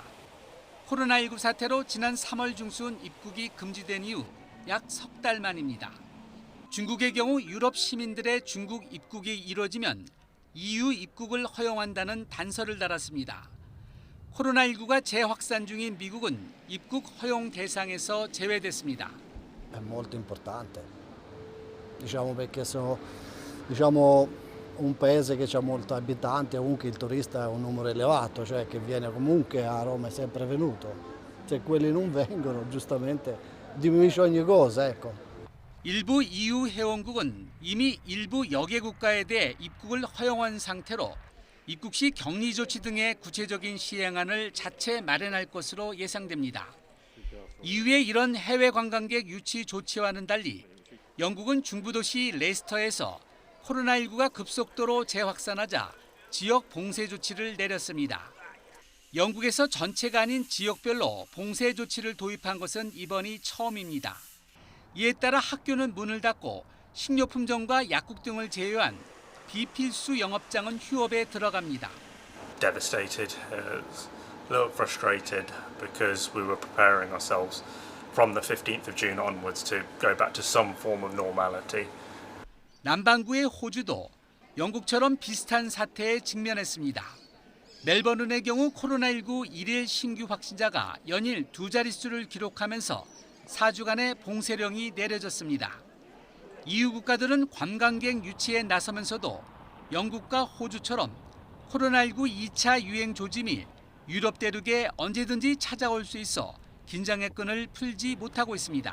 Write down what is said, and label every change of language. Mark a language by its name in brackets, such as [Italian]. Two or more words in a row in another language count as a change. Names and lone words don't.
[Korean] 코로나19 사태로 지난 3월 중순 입국이 금지된 이후 약 석 달 만입니다. 중국의 경우 유럽 시민들의 중국 입국이 이뤄지면 EU 입국을 허용한다는 단서를 달았습니다. 코로나19가 재확산 중인 미국은 입국 허용 대상에서 제외됐습니다. [Italian] È molto importante, diciamo perché un paese che ha molti abitanti, comunque il turista è un numero elevato, cioè che viene comunque a Roma, è sempre venuto. Se quelli non vengono, giustamente diminuisce ogni cosa, ecco. [Korean] 일부 EU 회원국은 이미 일부 여개 국가에 대해 입국을 허용한 상태로 입국 시 격리 조치 등의 구체적인 시행안을 자체 마련할 것으로 예상됩니다. EU의 이런 해외 관광객 유치 조치와는 달리 영국은 중부도시 레스터에서 코로나19가 급속도로 재확산하자 지역 봉쇄 조치를 내렸습니다. 영국에서 전체가 아닌 지역별로 봉쇄 조치를 도입한 것은 이번이 처음입니다. 이에 따라 학교는 문을 닫고 식료품점과 약국 등을 제외한 비필수 영업장은 휴업에 들어갑니다. [English] Devastated, a little frustrated because we were preparing ourselves from the 15th of June onwards to go back to some form of normality. [Korean] 남반구의 호주도 영국처럼 비슷한 사태에 직면했습니다. 멜버른의 경우 코로나19 일일 신규 확진자가 연일 두 자릿수를 기록하면서 4주간의 봉쇄령이 내려졌습니다. EU 국가들은 관광객 유치에 나서면서도 영국과 호주처럼 코로나19 2차 유행 조짐이 유럽 대륙에 언제든지 찾아올 수 있어 긴장의 끈을 풀지 못하고 있습니다.